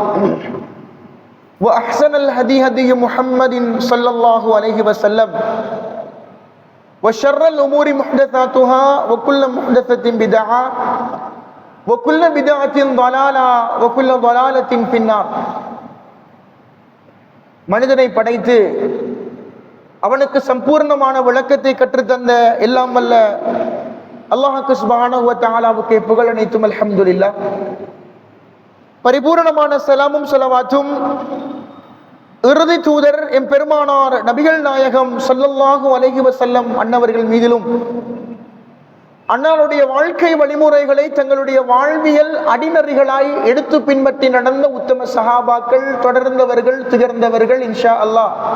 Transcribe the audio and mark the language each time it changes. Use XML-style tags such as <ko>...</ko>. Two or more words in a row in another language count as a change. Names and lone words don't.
<ar>وأحسن الهدي هدي محمد صلى الله عليه وسلم وشر الأمور محدثاتها وكل محدثة بدعة وكل بدعة ضلالة وكل ضلالة في النار.</ar> <ta>மனிதனை படைத்து அவனுக்கு சம்பூர்ணமான விளக்கத்தை கற்றுத்தந்த எல்லாம் வல்ல அல்லாஹ்வுக்கு</ta> <ar>سبحانه وتعالى</ar> <ta>புகழ் அனைத்தும் அல்ஹம்துலில்லாஹ். பரிபூரணமான சலாமும் ஸலவாத்தும் இறுதி தூதர் எம் பெருமானார் நபிகள் நாயகம்</ta> <ar>صلى الله عليه وسلم</ar> <ta>அன்னவர்கள் மீதிலும் அன்னாருடைய வாழ்க்கை வழிமுறைகளை தங்களுடைய வாழ்வியல் அடிநெறிகளாய் எடுத்து பின்பற்றி நடந்த உத்தம சஹாபாக்கள், தொடர்ந்தவர்கள், திகழ்ந்தவர்கள்</ta> <ar>إن شاء الله</ar>